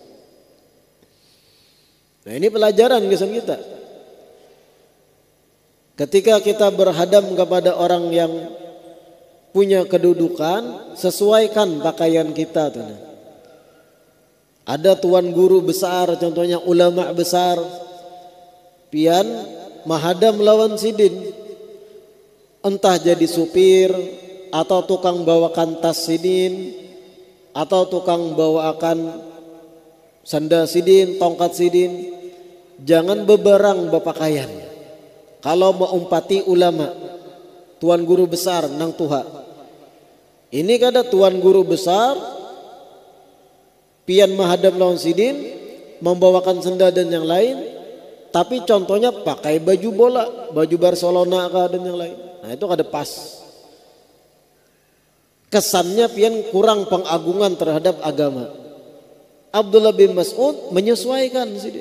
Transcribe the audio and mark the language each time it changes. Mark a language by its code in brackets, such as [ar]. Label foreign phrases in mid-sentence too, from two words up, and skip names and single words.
[id] Nah, ini pelajaran kesan kita. Ketika kita berhadap kepada orang yang punya kedudukan, sesuaikan pakaian kita tuh. [bjn] Ada tuan guru besar, contohnya ulama besar, pian mahadam lawan sidin, entah jadi supir atau tukang bawakan tas sidin atau tukang bawakan sandal sidin, tongkat sidin, jangan beberang berpakaian. Kalau mau umpati ulama, tuan guru besar nang tuha, ini kada tuan guru besar pian menghadap lawan sidin, [id] membawakan sendal dan yang lain, tapi contohnya pakai baju bola, baju Barcelona dan yang lain. Nah, itu kada pas. Kesannya pian kurang pengagungan terhadap agama. Abdullah bin Mas'ud menyesuaikan sidin.